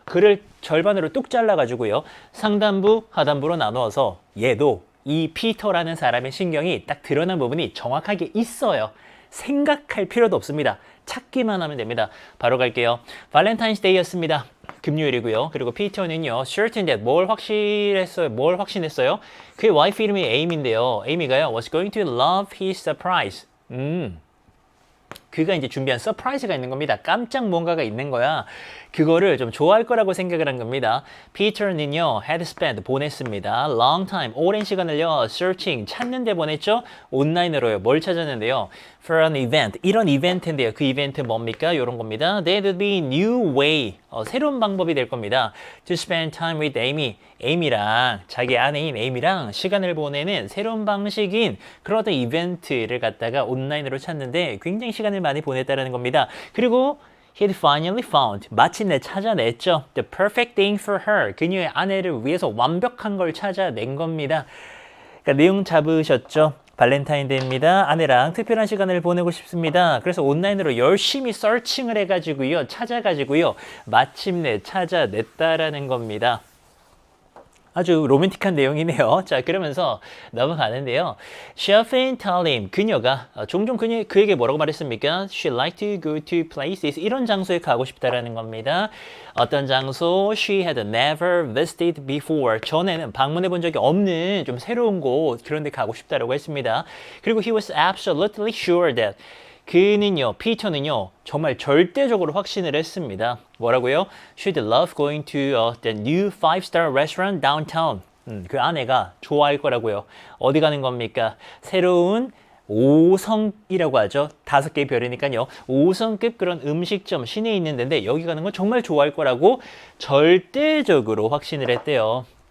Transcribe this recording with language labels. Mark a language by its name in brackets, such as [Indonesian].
[Korean] 글을 절반으로 뚝 잘라가지고요. 상단부, 하단부로 나누어서 얘도 이 피터라는 사람의 신경이 딱 드러난 부분이 정확하게 있어요. 생각할 필요도 없습니다. 찾기만 하면 됩니다. 바로 갈게요. 발렌타인스데이였습니다. 금요일이고요. 그리고 피터는요, [English] certain that [Korean] 뭘 확신했어요? 그의 와이프 이름이 에이미인데요. 에이미가요, [English] was going to love his surprise. [Korean] 그가 이제 준비한 서프라이즈가 있는 겁니다. 깜짝 뭔가가 있는 거야. 그거를 좀 좋아할 거라고 생각을 한 겁니다. 피터는요, [English] had spent, [Korean] 보냈습니다. [English] long time, [Korean] 오랜 시간을요, [English] searching, [Korean] 찾는 데 보냈죠? 온라인으로요. 뭘 찾았는데요? [English] for an event, [Korean] 이런 이벤트인데요. 그 이벤트 뭡니까? 이런 겁니다. [English] There would be new way, [Korean] 새로운 방법이 될 겁니다. [English] to spend time with Amy, [Korean] 에이미랑, 자기 아내인 에이미랑 시간을 보내는 새로운 방식인 그런 어떤 이벤트를 갖다가 온라인으로 찾는데 굉장히 시간을 많이 보냈다는 겁니다. 그리고 [English] He'd finally found, [Korean] 마침내 찾아냈죠. [English] The perfect thing for her, [Korean] 그녀의 아내를 위해서 완벽한 걸 찾아낸 겁니다. 그러니까 내용 잡으셨죠? 발렌타인데이입니다. 아내랑 특별한 시간을 보내고 싶습니다. 그래서 온라인으로 열심히 서칭을 해가지고요. 찾아가지고요. 마침내 찾아냈다라는 겁니다. 아주 로맨틱한 내용이네요. 자, 그러면서 넘어가는데요. [English] She often told him, [Korean] 그녀가 종종 그에게 뭐라고 말했습니까? [English] She liked to go to places, [Korean] 이런 장소에 가고 싶다라는 겁니다. 어떤 장소? [English] She had never visited before. [Korean] 전에는 방문해 본 적이 없는 좀 새로운 곳, 그런 데 가고 싶다라고 했습니다. 그리고 [English] he was absolutely sure that [Korean] 그는요, 피터는요, 정말 절대적으로 확신을 했습니다. 뭐라고요? [English] She'd love going to the new 5-star restaurant downtown. [Korean] 그 아내가 좋아할 거라고요. 어디 가는 겁니까? 새로운 5성이라고 하죠. 5개의 별이니까요. 5성급 그런 음식점 시내에 있는 데인데 여기 가는 건 정말 좋아할 거라고 절대적으로 확신을 했대요.